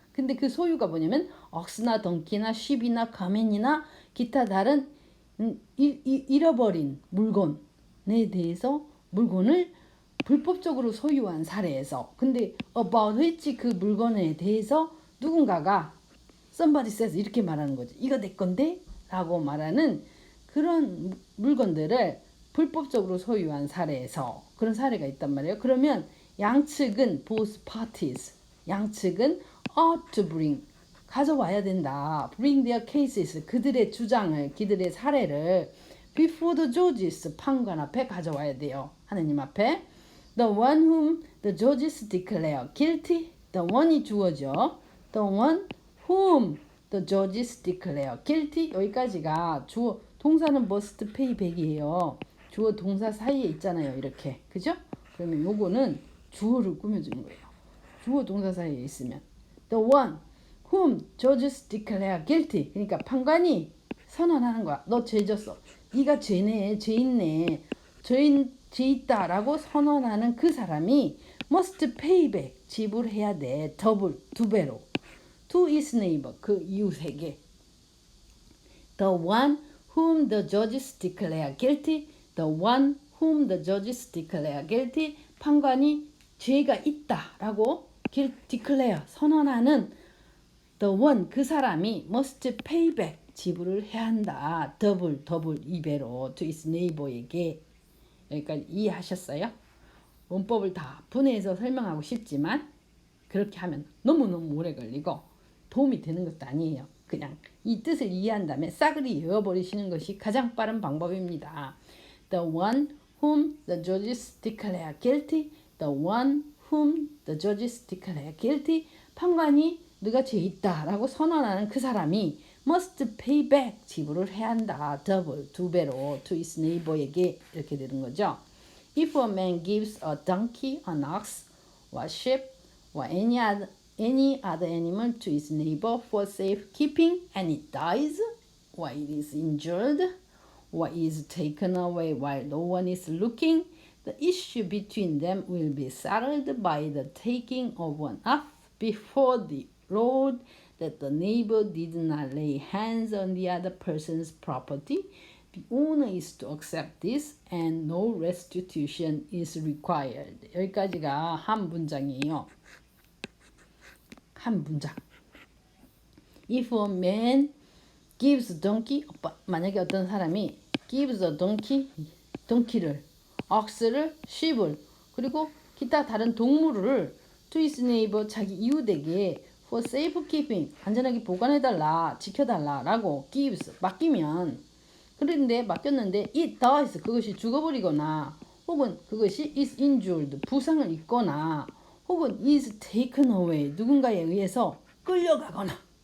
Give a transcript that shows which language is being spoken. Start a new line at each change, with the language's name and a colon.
Korean: 근데 그 소유가 뭐냐면 억스나 덩키나 쉽이나 가면이나 기타 다른 잃어버린 물건에 대해서 물건을 불법적으로 소유한 사례에서 근데
English: about which
Korean: 그 물건에 대해서 누군가가
English: somebody says
Korean: 이렇게 말하는 거죠. 이거 내 건데? 라고 말하는 그런 물건들을 불법적으로 소유한 사례에서 그런 사례가 있단 말이에요. 그러면 양측은
English: both parties
Korean: 양측은
English: ought to bring
Korean: 가져와야 된다.
English: bring their cases
Korean: 그들의 주장을 그들의 사례를
English: before the judges
Korean: 판관 앞에 가져와야 돼요. 하느님 앞에
English: the one whom the judges declare guilty the one이
Korean: 주어죠.
English: the one whom the judges declare guilty
Korean: 여기까지가 주어 동사는
English: must pay back이에요.
Korean: 주어 동사 사이에 있잖아요. 이렇게 그죠? 그러면 요거는 주어를 꾸며주는 거예요. 주어 동사 사이에 있으면
English: the one whom judges declare guilty
Korean: 그러니까 판관이 선언하는 거야. 너 죄졌어. 네가 죄네 죄 있네 죄 있다라고 선언하는 그 사람이
English: must pay back
Korean: 지불해야 돼. 더블 두 배로
English: to his neighbor
Korean: 그 이웃에게
English: the one whom the judges declare guilty the one whom the judges declare guilty
Korean: 판관이 죄가 있다라고
English: declare
Korean: 선언하는
English: the one
Korean: 그 사람이
English: must pay back
Korean: 지불을 해야 한다. 더블 2배로
English: to his neighbor
Korean: 에게 여기까지 이해하셨어요? 문법을 다 분해해서 설명하고 싶지만 그렇게 하면 너무너무 오래 걸리고 도움이 되는 것도 아니에요. 그냥 이 뜻을 이해한 다음에 싸그리 외워버리시는 것이 가장 빠른 방법입니다.
English: The one whom the judges declare guilty. The one whom the judges declare guilty.
Korean: 판관이 네가 죄 있다라고 선언하는 그 사람이
English: must pay back
Korean: 지불을 해야 한다. 더블 두 배로
English: to his neighbor
Korean: 에게 이렇게 되는 거죠.
English: If a man gives a donkey, an ox, or sheep, or any other animal to his neighbor for safekeeping and it dies, or it is injured, or is taken away while no one is looking, the issue between them will be settled by the taking of one oath before the Lord that the neighbor did not lay hands on the other person's property. The owner is to accept this and no restitution is required.
Korean: 여기까지가 한 문장이에요. 한 문장.
English: If a man gives a donkey,
Korean: 만약에 어떤 사람이
English: gives a donkey,
Korean: donkey를, ox를, sheep을, 그리고 기타 다른 동물을
English: to his neighbor,
Korean: 자기 이웃에게
English: for safekeeping,
Korean: 안전하게 보관해달라, 지켜달라라고 gives, 맡기면 그런데 맡겼는데
English: it dies,
Korean: 그것이 죽어버리거나 혹은 그것이
English: is injured,
Korean: 부상을 입거나 혹은
English: is taken away,
Korean: 누군가에 의해서 끌려가거나